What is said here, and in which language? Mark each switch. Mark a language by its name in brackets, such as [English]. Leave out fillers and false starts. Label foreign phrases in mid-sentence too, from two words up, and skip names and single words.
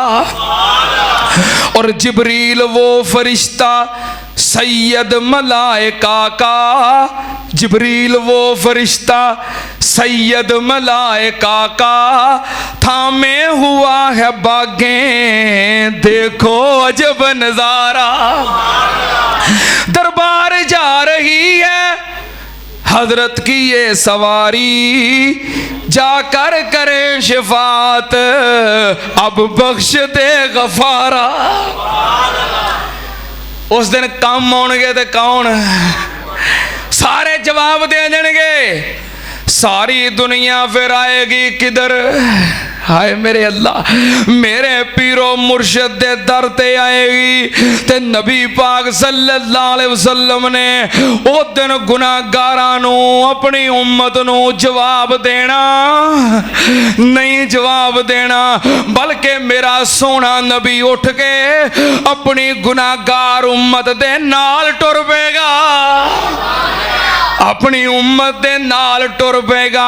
[Urdu] اور جبریل وہ فرشتہ سید ملائکہ کا، جبریل وہ فرشتہ سید ملائکہ کا، تھامے ہوا ہے باگیں دیکھو عجب نظارہ. دربار جا رہی ہے حضرت کی یہ سواری، جا کر کرے شفاعت اب بخش دے غفارا. [Punjabi] اس دن کم آؤنگے تے کون? سارے جواب دے دینگے. ساری دنیا فیر آئے گی کدھر? ہائے میرے اللہ، میرے پیر و مرشد دے در تے آئے گی. تے نبی پاک [Arabic] صلى الله عليه وسلم [Punjabi] نے او دن گناہگاراں نوں اپنی امت نوں جواب دینا نہیں، جواب دینا، بلکہ میرا سوہنا نبی اٹھ کے اپنی گناہگار امت دے نال ٹر پیگا، اپنی امت دے نال ٹر پیگا.